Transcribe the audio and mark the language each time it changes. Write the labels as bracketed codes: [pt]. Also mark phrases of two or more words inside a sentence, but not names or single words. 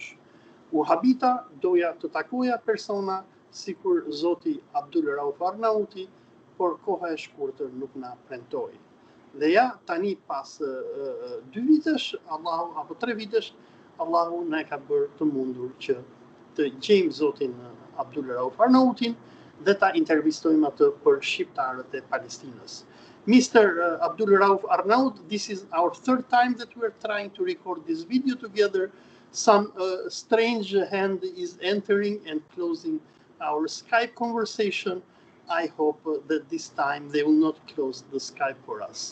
[sq] U habita, doja të takoja persona sikur zoti Abdul Rauf Arnauti, por koha e shkurtër nuk na premtoi. Dhe ja, tani pas 2 vitesh, apo 3 vitesh, Allahu na ka bërë të mundur që të gjejmë zotin Abdul Rauf Arnautin dhe ta intervistojmë atë për shqiptarët e Palestinës. [en] Mr. Abdul Rauf Arnaut, this is our third time that we are trying to record this video together. Some strange hand is entering and closing our Skype conversation. I hope that this time they will not close the Skype for us.